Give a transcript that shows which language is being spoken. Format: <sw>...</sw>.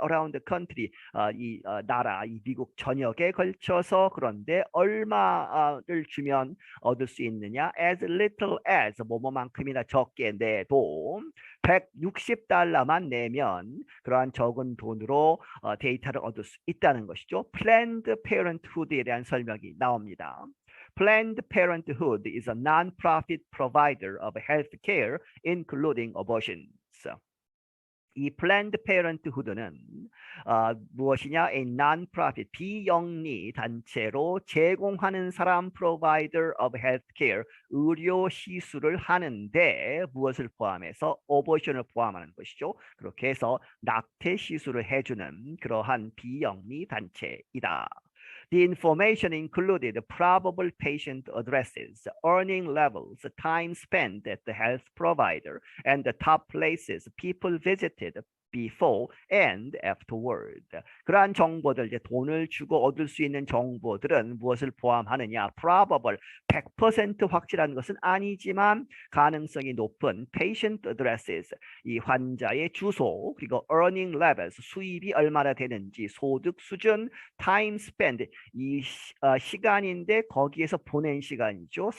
<en>Around the country,</en> <ko>이 나라, 이 미국 전역에 걸쳐서 그런데 얼마를 주면 얻을 수 있느냐?</ko> <en>As little as</en> <ko>뭐뭐만큼이나 적게 내도 $160만 내면 그러한 적은 돈으로 데이터를 얻을 수 있다는 것이죠. Planned Parenthood에 대한 설명이 나옵니다.</ko> <en>Planned Parenthood is a non-profit provider of health care, including abortions.</en> <ko>이 Planned Parenthood는 무엇이냐?</ko> <en>A non-profit,</en> <ko>비영리 단체로 제공하는 사람</ko> <en>provider of healthcare,</en> <ko>의료 시술을 하는데 무엇을 포함해서? abortion을 포함하는 것이죠. 그렇게 해서 낙태 시술을 해주는 그러한 비영리 단체이다.</ko> <en>The information included probable patient addresses, earning levels, time spent at the health provider, and the top places people visited before and afterward.</en> <ko>그러한 정보들, 이제 돈을 주고 얻을 수 있는 정보들은 무엇을 포함하느냐?</ko> <en>probable,</en> <ko>100% 확실한 것은 아니지만 가능성이 높은</ko> <en>patient addresses,</en> <ko>이 환자의 주소, 그리고</ko> <en>earning levels,</en> <ko>수입이 얼마나 되는지, 소득 수준,</ko> <en>time spent,</en> <ko>이 시간인데 거기에서 보낸 시간이죠.</ko>